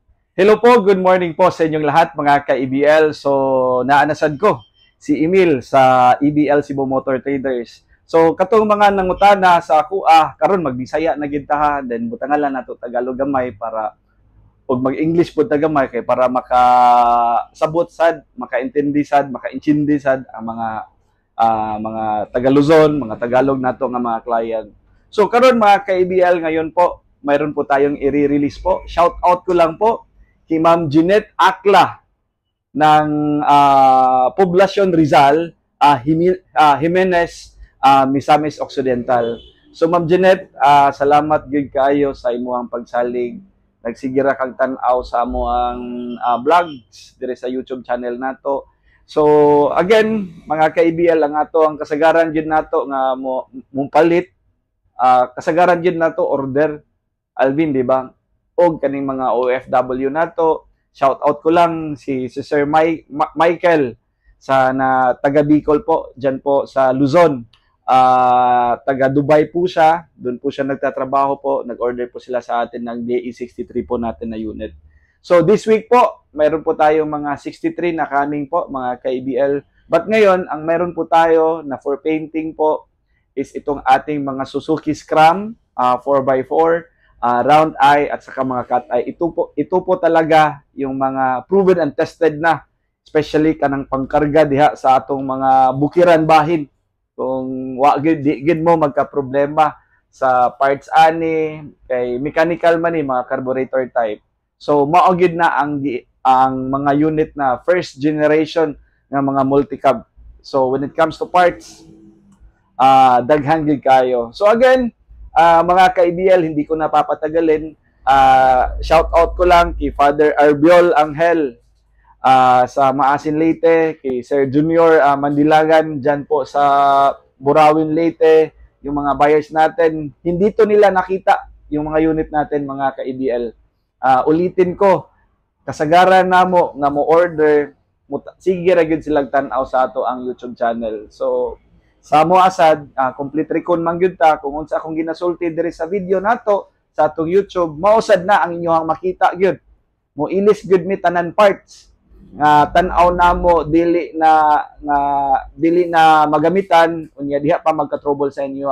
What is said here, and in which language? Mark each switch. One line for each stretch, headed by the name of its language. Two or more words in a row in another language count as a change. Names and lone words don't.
Filipino: Hello po,
English: good morning
Filipino: po sa inyong lahat mga ka-EBL.
Cebuano: So, naanasan ko si Emil sa EBL Cebu Motor Traders. So, katong mga nangutana sa ako, karon magbisaya na gid ta, then butangan lang nato Tagalog gamay para ug mag-English pud ta gamay kay para makasabot sad, makaintindi sad, makaintindi sad ang mga taga Luzon, mga Tagalog nato nga mga client.
Filipino: So, karon mga ka-EBL ngayon po, mayroon po tayong i-release po.
English: Shout out
Filipino: ko lang po kay Ma'am Jeanette Akla ng Poblacion Rizal, Jimenez, Misamis Occidental.
Cebuano: So Ma'am Jeanette, salamat gid kaayo sa imuhang pagsalig. Nagsigira kag tan-aw sa amuang vlogs dire sa YouTube channel nato. So again, mga ka-EBL, ang ato ang kasagaran gid nato nga mo palit, kasagaran gid nato order Alvin, di ba? Og kaning mga OFW nato,
English: shout out
Cebuano: ko lang si Sir Michael sa taga Bicol po,
Filipino: diyan po sa Luzon. Taga Dubai po siya, doon po siya nagtatrabaho po, nag-order po sila sa atin ng DE63 po natin na unit. So
English: this week
Filipino: po, mayroon po tayong mga 63 na coming po, mga ka-EBL. But ngayon, ang mayroon po tayo na
English: for painting
Filipino: po is itong ating mga Suzuki Scram 4x4,
English: round eye
Filipino: at saka mga
English: cat eye.
Filipino: Ito po talaga yung mga
English: proven and tested
Filipino: na, especially
Cebuano: kanang pangkarga diha sa atong mga bukiran bahin. Kung wa gid mo magka problema sa parts ani kay mechanical man ni mga
English: carburetor type.
Cebuano: So mao gid na ang mga unit na
English: first generation
Cebuano: nga mga multi-cab.
English: So when it comes to parts,
Cebuano: daghan gid kayo.
English: So again,
Filipino: mga ka-EBL, hindi ko napapatagalin.
English: Shout out
Filipino: ko lang kay Father Arbiol Angel sa Maasin Leyte, kay Sir Junior Mandilagan dyan po sa Burawin Leyte, yung mga buyers natin. Hindi to nila nakita yung mga unit natin, mga ka-EBL. Ulitin ko,
Cebuano: kasagaran na mo nga mo order, sige ra gyud silang tan-aw sa ato ang YouTube channel. So sa mo asad,
English: complete recon
Cebuano: man gyud ta kung unsa akong ginasulti diri sa video nato sa atong YouTube, mausad na ang inyong makita gyud. Mo ilis gyud mi tanan parts nga tan-aw namo dili na magamitan, unya diha pa magka-trouble sa inyo.